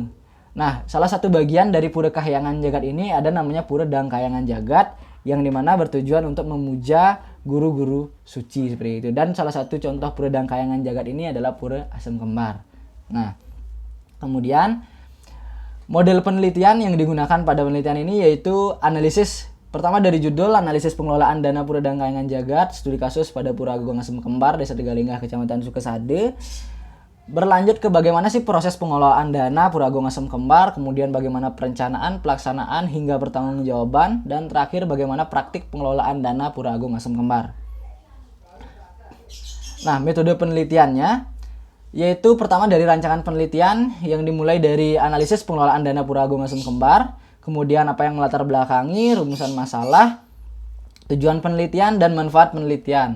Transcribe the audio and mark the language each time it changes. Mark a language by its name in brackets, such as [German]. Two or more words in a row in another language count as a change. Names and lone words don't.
[Indonesian] Nah, salah satu bagian dari pura Kahyangan Jagat ini ada namanya pura Dang Kahyangan Jagat, yang dimana bertujuan untuk memuja guru-guru suci seperti itu. Dan salah satu contoh pura Dang Kahyangan Jagat ini adalah pura Asam Kembar. Nah, kemudian model penelitian yang digunakan pada penelitian ini yaitu analisis. Pertama dari judul, analisis pengelolaan dana Pura Dang Kahyangan Jagat, studi kasus pada Pura Agung Asem Kembar, Desa Tegalinggah, Kecamatan Sukesade. Berlanjut ke bagaimana sih proses pengelolaan dana Pura Agung Asem Kembar, kemudian bagaimana perencanaan, pelaksanaan, hingga pertanggungjawaban, dan terakhir bagaimana praktik pengelolaan dana Pura Agung Asem Kembar. Nah, metode penelitiannya yaitu pertama dari rancangan penelitian yang dimulai dari analisis pengelolaan dana Pura Agung Asem Kembar, kemudian apa yang melatar belakangi, rumusan masalah, Tujuan penelitian dan manfaat penelitian.